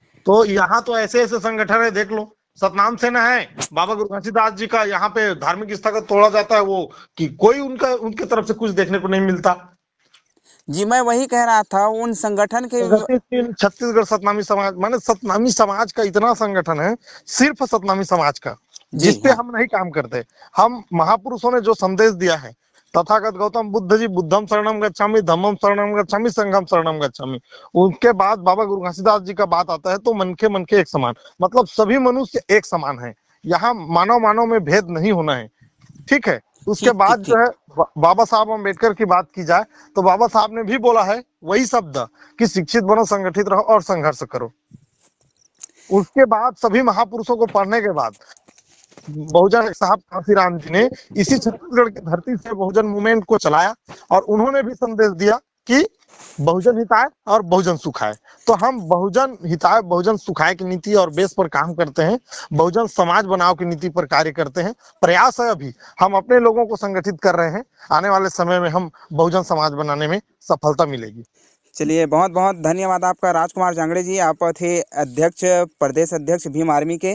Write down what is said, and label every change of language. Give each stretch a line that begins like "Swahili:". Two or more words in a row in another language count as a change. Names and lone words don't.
Hindi: तो यहाँ तो ऐसे ऐसे संगठन है, देख लो, सतनाम सेना है, बाबा गुरु घासीदास जी का यहाँ पे धार्मिक स्थल तोड़ा जाता है, वो कि कोई उनका उनके तरफ से कुछ देखने को नहीं मिलता। जी मैं वही कह रहा था उन संगठन के। प्रगतिशील छत्तीसगढ़ सतनामी समाज, माने सतनामी समाज का इतना संगठन है, सिर्फ सतनामी समाज का, जी जिसपे हाँ। हम नहीं काम करते। हम महापुरुषों ने जो संदेश दिया है, तथागत गौतम बुद्ध जी
Pali: बुद्धम शरणम गच्छामि, धम्मम शरणम गच्छामि, संघम शरणम गच्छामि,
Hindi: उनके बाद बाबा गुरु घासीदास जी का बात आता है, तो मन के एक समान, मतलब सभी मनुष्य एक समान है। यहाँ मानव मानव में भेद नहीं होना है, ठीक है। उसके ठीक ठीक बाद जो ठीक। है बाबा साहब अम्बेडकर की बात की जाए, तो बाबा साहब ने भी बोला है वही शब्द कि शिक्षित बनो, संगठित रहो और संघर्ष करो। उसके बाद सभी महापुरुषों को पढ़ने के बाद बहुजन साहब कांसीराम जी ने इसी छत्तीसगढ़ की धरती से बहुजन मूवमेंट को चलाया, और उन्होंने भी संदेश दिया कि बहुजन हिताय और बहुजन सुखाय। तो हम बहुजन हिताय बहुजन सुखाय की नीति और बेस पर काम करते हैं, बहुजन समाज बनाओ की नीति पर कार्य करते हैं। प्रयास है अभी हम अपने लोगों को संगठित कर रहे हैं, आने वाले समय में हम बहुजन समाज बनाने में सफलता मिलेगी। चलिए बहुत बहुत धन्यवाद आपका राजकुमार जांगड़े जी। आप थे अध्यक्ष, प्रदेश अध्यक्ष भीम आर्मी के।